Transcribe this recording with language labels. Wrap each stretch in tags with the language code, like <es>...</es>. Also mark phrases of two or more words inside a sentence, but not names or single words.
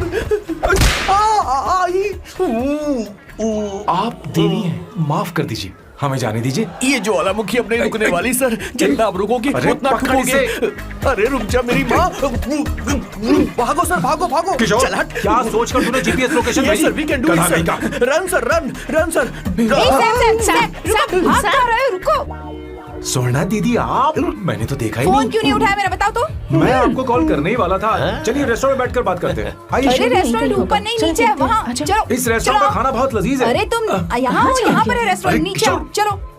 <hi>आप देवी हैं, माफ कर दीजिए, हमें जाने दीजिए। ये ज्वालामुखी अब नहीं रुकने वाली सर, जितना आप रुकोगे अरे उतना पकड़ ठुकोगे। इसे। अरे रुक जा मेरी माँ। भागो सर, भागो भागो। किशोर, चल हट। क्या सोचकर तूने</hi> <en>GPS location Yes,</en> <hi>भेजी?</hi> <en>sir, we can do it,</en> <hi>गधा</hi> <en>sir.</en> <hi>नहीं का।</hi> <en>Run, sir, run, run, sir.</en> <hi>सैम, भाग कहाँ रहे हो? रुको। सोना दीदी आप, मैंने तो देखा ही फोन नहीं। क्यों नहीं उठाया मेरा, बताओ तो। मैं आपको कॉल करने ही वाला था। चलिए रेस्टोरेंट में बैठकर बात करते हैं। अरे आइए। रेस्टोरेंट ऊपर नहीं, नीचे है, वहाँ। चलो इस रेस्टोरेंट का खाना बहुत लजीज है। अरे तुम यहाँ हो, यहाँ पर है रेस्टोरेंट, नीचे आओ, चलो।</hi>